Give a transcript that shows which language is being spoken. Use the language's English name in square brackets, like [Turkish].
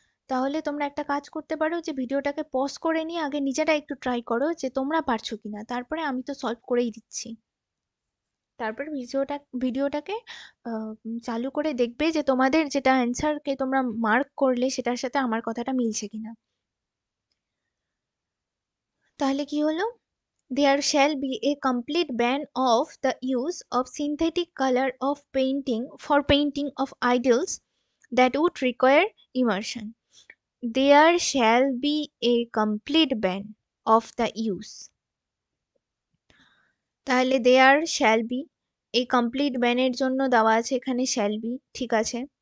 [Bangla] তাহলে তোমরা একটা কাজ করতে পারো, যে ভিডিওটাকে পজ করে নিয়ে আগে নিজেরা একটু ট্রাই করো যে তোমরা পারছো কিনা, তারপরে আমি তো সলভ করেই দিচ্ছি। তারপর ভিডিওটাকে চালু করে দেখবে যে তোমাদের যেটা অ্যান্সারকে তোমরা মার্ক করলে সেটার সাথে আমার কথাটা মিলছে কিনা। তাহলে কি হলো? [English] there shall be a complete ban of the use of synthetic color of painting for painting of idols that would require immersion. There shall be a complete ban of the use, [Bangla] তাহলে there shall be, এই complete ব্যানের জন্য দেওয়া আছে এখানে shall be, ঠিক আছে।